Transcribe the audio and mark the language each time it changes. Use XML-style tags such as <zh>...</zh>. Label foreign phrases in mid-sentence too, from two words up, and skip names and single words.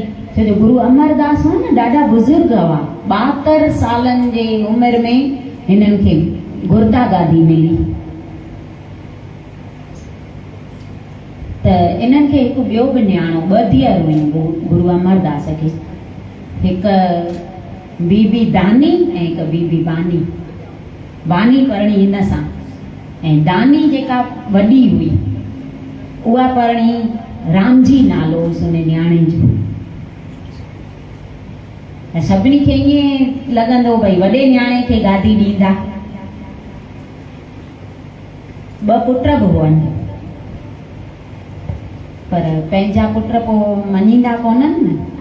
<sd>छो जो गुरु अमरदास हो न ॾाढा बुज़ुर्ग हुआ, 72 सालनि जे उमिरि में हिननि खे गुरदा गादी मिली। त इन्हनि खे हिकु ॿियो बि न्याणो, 2 धीअरूं हुयूं गुरु अमरदास खे, हिकु बीबी दानी ऐं हिकु बीबी बानी। बानी परणी हिन सां ऐं दानी जेका वॾी हुई उहा परणी रामजी नालो हुयुसि उन न्याणे जो। ऐं सभिनी खे ईअं लॻंदो भई वॾे न्याणे खे गादी ॾींदा। 2 पुट बि हुअनि, पर पंहिंजा पुट पोइ मञींदा कोन्हनि न।</sd>